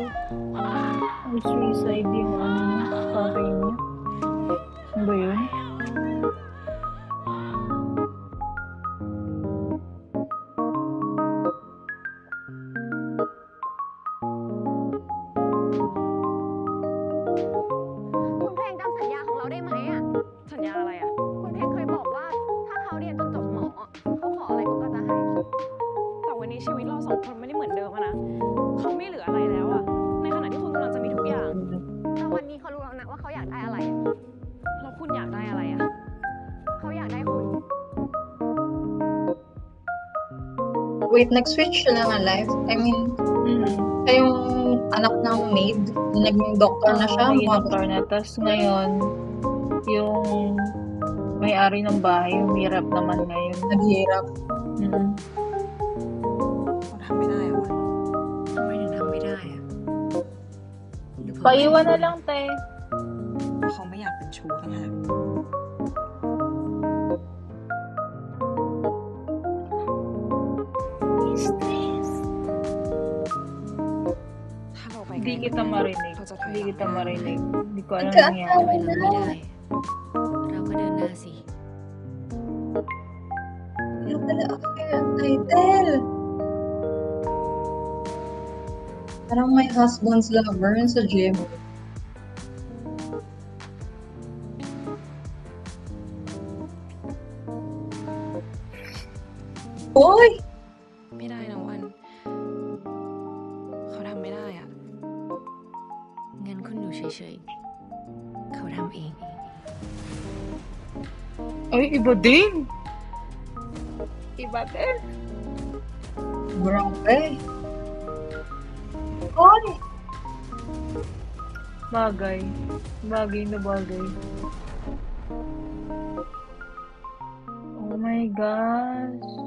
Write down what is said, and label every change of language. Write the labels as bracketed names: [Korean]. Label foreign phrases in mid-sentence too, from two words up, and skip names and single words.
[Filipino] Ay, suicide yung ano niya, tatay niya. Ano ba yun? [Thai] คุณเพลงจำสัญญาของเราได้ไหมอ่ะ สัญญาอะไรอ่ะ คุณเพลงเคยบอกว่า ถ้าเขาเรียนจนจบหมออะเขาขออะไรคุณก็จะให้ แต่วันนี้ชีวิตเราสองคนไม่ได้เหมือนเดิมอะนะ เขาไม่เหลืออะไรแล้วอ่ะ ในขณะที่คุณกำลังจะมีทุกอย่าง แต่วันนี้เขารู้แล้วนะว่าเขาอยากได้อะไรอะแล้วคุณอยากได้อะไรอ่ะ เขาอยากได้คุณ [Filipino] Wait, nag-switch siya ng life. [English] I mean, [Filipino] siya yung anak ng maid. Naging doktor na siya. Naging doktor na. Tapos ngayon, yung may-ari ng bahay, humirap naman ngayon. Naghirap. [Thai] เขาทำไม่ได้เหรอวะทำไมถึงทำไม่ได้อะหรือเพราะ [Filipino] Paiwan na lang, te. [Thai] เพราะเขาไม่อยากเป็นชู้ต่างหาก Stress. ถ้าเราไป [Filipino] Hindi kita marinig. [Thai] เราจะถอย [Filipino] Hindi [Thai] หลัง [Filipino] kita [Thai] ได้ไหม [Filipino] marinig. Hindi ko alam Ika- nangyari. [Thai] ทำไมเราไม่ได้ เราก็เดินหน้าสิ [Filipino] Kaya pala affair ang title. Parang my husband's lover yun sa gym. Uy! [Thai] ไม่ได้นะวัน เขาทำไม่ได้อ่ะ งั้นคุณอยู่เฉยๆ เขาทำเอง [Filipino] Ay, iba din. Iba din. Grabe. Uy! Bagay. Bagay na bagay. [English] Oh my gosh.